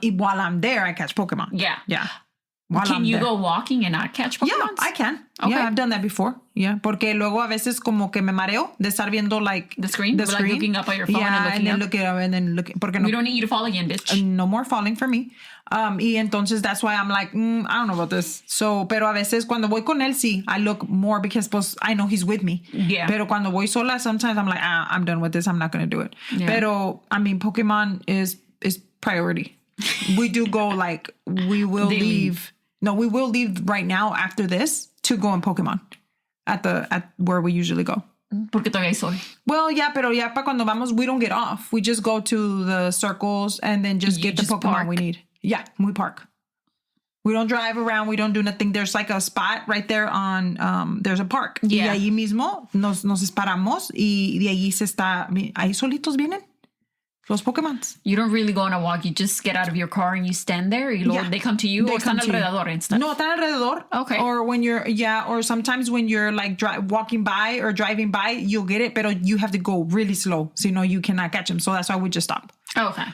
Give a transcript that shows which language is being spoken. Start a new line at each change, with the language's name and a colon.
Spanish: Y
English: while I'm there, I catch Pokemon. Yeah. Yeah. Can you go walking and not catch Pokemon? Yeah, I can. Okay. Yeah, I've done that before.
Spanish: Yeah, porque luego a veces como que me mareo de estar viendo like
English: the screen. Like looking up at your phone and then looking up and then looking.
Spanish: Porque no,
English: we don't need you to fall again, bitch. No more falling for me.
Spanish: Y entonces
English: that's why I'm like, I don't know about this. So,
Spanish: pero a veces cuando voy con él, sí,
English: I look more because
Spanish: pues
English: I know he's with me. Yeah.
Spanish: Pero cuando voy sola,
English: sometimes I'm like, I'm done with this. I'm not going to do it. Yeah.
Spanish: Pero,
English: I mean, Pokemon is priority. We do go like, we will leave. No, we will leave right now after this to go in Pokemon at where we usually go.
Spanish: Porque todavía hay sol.
English: Well, yeah,
Spanish: pero ya para cuando vamos,
English: we don't get off. We just go to the circles and then just get the Pokemon park. We need. Yeah, we park. We don't drive around. We don't do nothing. There's like a spot right there on, there's a park. Yeah.
Spanish: Y ahí mismo nos paramos y de ahí ahí solitos vienen los Pokemons.
English: You don't really go on a walk. You just get out of your car and you stand there. Y they come to you or
Spanish: están alrededor
English: and stuff.
Spanish: No, están alrededor.
English: Okay. Or when or sometimes when you're like walking by or driving by, you'll get it, but you have to go really slow. So, you cannot catch them. So that's why we just stop. Okay.